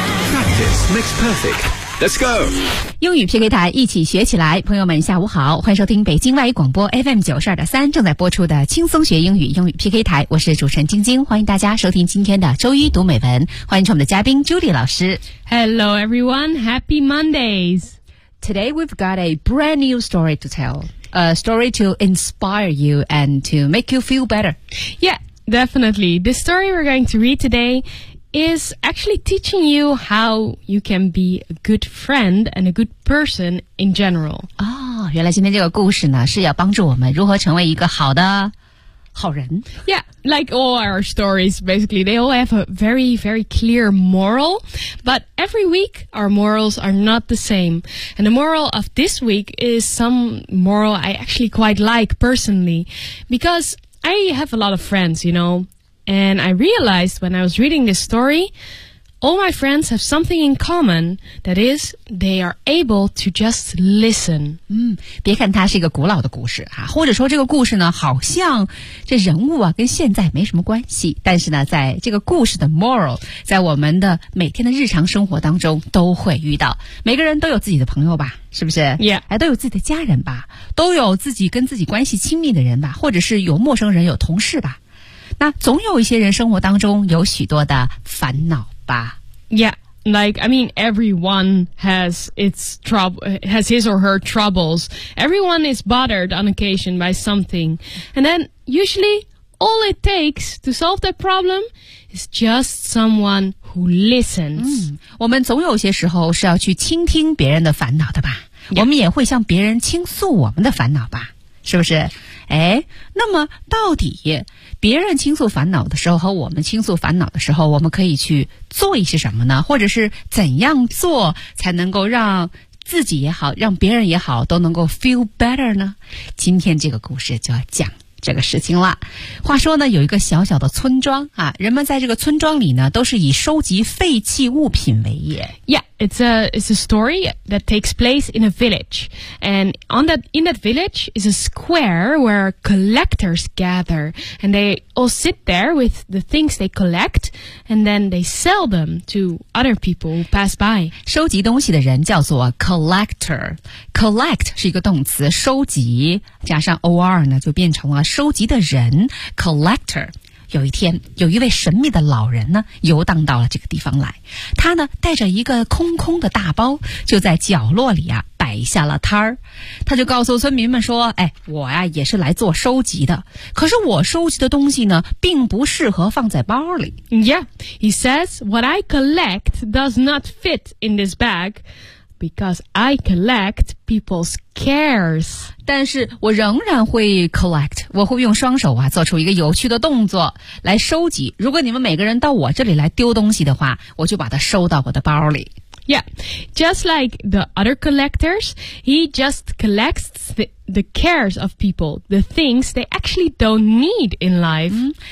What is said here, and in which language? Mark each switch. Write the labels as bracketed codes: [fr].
[en] Practice makes perfect。 Let's go! [zh] 英语 PK 台一起学起来，朋友们下午好，欢迎收听北京外语广播 FM 92.3正在播出的轻松学英语英语 PK 台，我是主持人晶晶，欢迎大家收听今天的周一读美文，欢迎我们的嘉宾 Judy 老师。 [en] Hello everyone, happy Mondays! Today we've got a brand new story to tell, a story to inspire you and to make you feel better. Yeah, definitely. The story we're going to read today is actually teaching you how you can be a good friend and a good person in general. [zh] 哦，原来今天这个故事呢，是要帮助我们如何成为一个好的好人。 [en] Yeah, like all our stories, basically, they all have a very, very clear moral. But every week, our morals are not the same. And the moral of this week is some moral I actually quite like personally. Because I have a lot of friends, you know. And I realized when I was reading this story, all my friends have something in common. That is, they are able to just listen. [zh] 别看它是一个古老的故事啊，或者说这个故事呢，好像这人物啊跟现在没什么关系。但是呢，在这个故事的 moral， 在我们的每天的日常生活当中都会遇到。每个人都有自己的朋友吧。是不是 [en] ？Yeah， [zh] 哎，都有自己的家人吧，都有自己跟自己关系亲密的人吧，或者是有陌生人，有同事吧。那总有一些人生活当中有许多的烦恼吧。 [en] Yeah, like, I mean, everyone has his or her troubles. Everyone is bothered on occasion by something. And then, usually, all it takes to solve that problem is just someone who listens. [zh] 我们总有些时候是要去倾听别人的烦恼的吧。 Yeah. 我们也会向别人倾诉我们的烦恼吧。是不是？哎，那么到底别人倾诉烦恼的时候和我们倾诉烦恼的时候，我们可以去做一些什么呢？或者是怎样做才能够让自己也好，让别人也好，都能够 [en] feel better [zh] 呢？今天这个故事就要讲这个事情了。话说呢，有一个小小的村庄啊，人们在这个村庄里呢，都是以收集废弃物品为业。 [en] Yeah. It's a story that takes place in a village. And in that village is a square where collectors gather. And they all sit there with the things they collect. And then they sell them to other people who pass by. [zh] 收集东西的人叫做 collector. Collect 是一个动词，收集加上 or 呢，就变成了收集的人 collector. 有一天，有一位神秘的老人呢，游荡到了这个地方来。他呢，带着一个空空的大包，就在角落里啊，摆下了摊儿。他就告诉村民们说，哎，我呀，也是来做收集的。可是我收集的东西呢，并不适合放在包里。 [en] Yeah, he says, what I collect does not fit in this bag. Because I collect people's cares. [zh] 但是我仍然会 collect, 我会用双手啊做出一个有趣的动作来收集。如果你们每个人到我这里来丢东西的话，我就把它收到我的包里。 [en] Yeah, just like the other collectors, he just collects the cares of people, the things they actually don't need in life.